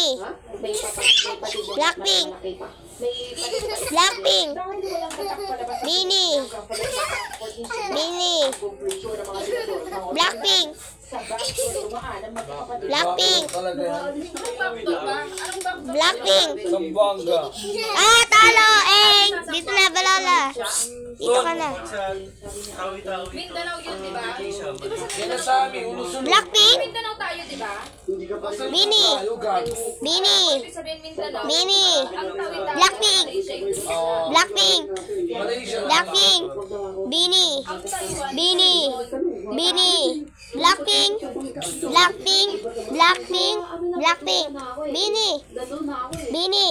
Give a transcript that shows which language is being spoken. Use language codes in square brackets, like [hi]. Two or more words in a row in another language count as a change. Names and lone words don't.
[tl] Blackpink. Blackpink. Bini. Bini. Blackpink. Blackpink. Blackpink. Talo. Dito na, Balala. Dito ka na. Mindanao yun, diba? Blackpink. Mindanao tayo, diba? Bini. Bini. Bini. Blackpink. Blackpink. Blackpink. Bini. Bini. Bini. Blackpink. Blackpink. Blackpink. Blackpink. Bini. Bini.